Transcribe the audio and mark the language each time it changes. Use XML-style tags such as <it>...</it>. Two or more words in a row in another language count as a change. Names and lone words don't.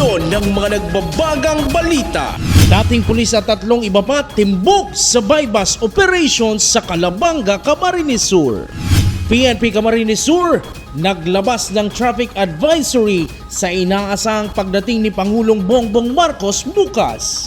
<tl>ng mga nagbabagang balita. Dating pulis at 3 iba pa timbuk sa</tl> <en>bypass operations</en> <tl>sa Calabanga, Camarines Sur. PNP Camarines Sur naglabas ng</tl> <en>traffic advisory</en> <tl>sa inaasahang pagdating ni Pangulong Bongbong Marcos bukas.</tl>